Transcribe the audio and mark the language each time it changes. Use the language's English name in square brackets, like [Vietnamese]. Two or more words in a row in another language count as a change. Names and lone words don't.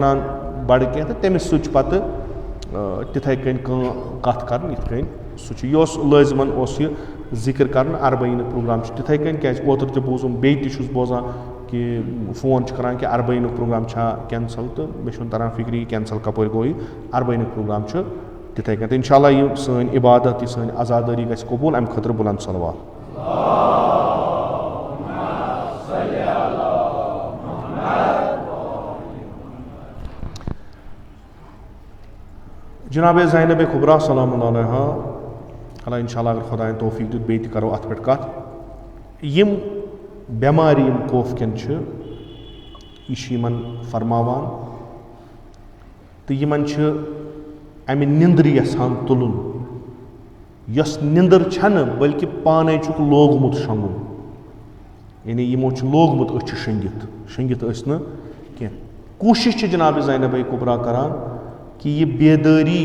[Kashmiri] ونان بڑٕ کینٛہہ تہٕ تٔمِس سۭتۍ چھُ پتہٕ تِتھے کٔنۍ کتھ کرٕنۍ یِتھ کٔنۍ سُہ چھُ یہِ اوس لٲزمن اوس یہِ ذِکر کرنہٕ اربعیٖنُک پروگرام چھُ تِتھے کٔنۍ کیازِ اوترٕ تہِ بوٗزُم بیٚیہِ تہِ چھُس بوزان کہِ فون چھُ کران کہِ اربعیٖنُک پروگرام چھا کینسل تہٕ مےٚ چھُنہٕ تران فِکرِ یہِ کینسل کپٲرۍ گوٚو یہِ اربعیٖنُک پروگرام چھُ تِتھے کٔنۍ تہٕ [Arabic] انشاء اللہ [Kashmiri] یہِ سٲنۍ عبادت یہِ سٲنۍ عزادٲری گژھِ قبوٗل امہِ خٲطرٕ بُلند صلوات جناب زینب کُبرا [Arabic] سلام اللہ علیہا [Kashmiri] اللہ [Arabic] انشاء اللہ [Kashmiri] اگر خۄدایَن توفیٖق دیُت بیٚیہِ تہِ کرو اتھ پٮ۪ٹھ کتھ یِم بٮ۪مارِ یِم خوفکٮ۪ن چھِ یہِ چھُ یِمن فرماوان تہٕ یِمن چھِ امہِ نِندرِ یژھان تُلُن یۄس نِندٕر چھنہٕ بٔلکہِ پانے چھُکھ لوگمُت شۄنٛگُن یعنی یِمو چھُ لوگمُت أچھِ شٔنگِتھ ٲسۍ نہٕ کینٛہہ کوٗشِش چھِ جناب زینب کُبرا کران کہِ یہِ بیدٲری